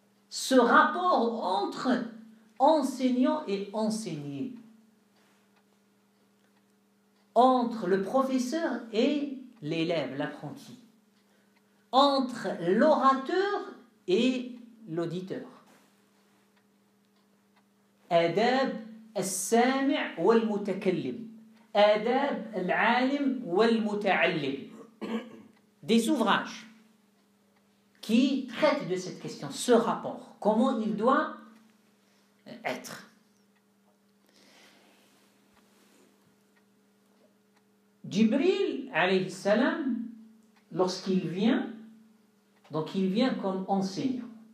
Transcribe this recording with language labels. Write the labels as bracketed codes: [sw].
[fr] ce rapport entre enseignant et enseigné, entre le professeur et l'élève, l'apprenti, entre l'orateur et l'auditeur. [ar] آداب السامع والمتكلم, آداب العالم والمتعلم. [fr] Des ouvrages qui traitent de cette question, ce rapport, comment il doit être. Jibril, alayhi salam, lorsqu'il vient, donc il vient comme enseignant.